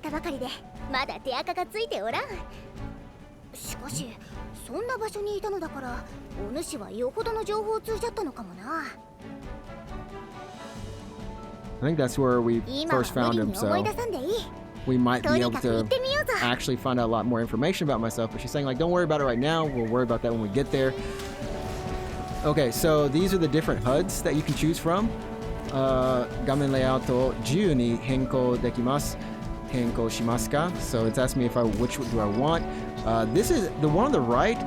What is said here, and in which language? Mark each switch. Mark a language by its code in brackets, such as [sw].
[en] I think that's where we first found him, so we might be able to actually find out a lot more information about myself. But she's saying, like, don't worry about it right now. We'll worry about that when we get there. Okay, so these are the different HUDs that you can choose from. [ja] Gamen layout to 自由に変更できます。変更しますか? [en] So it's asking me which do I want. This is the one on the right.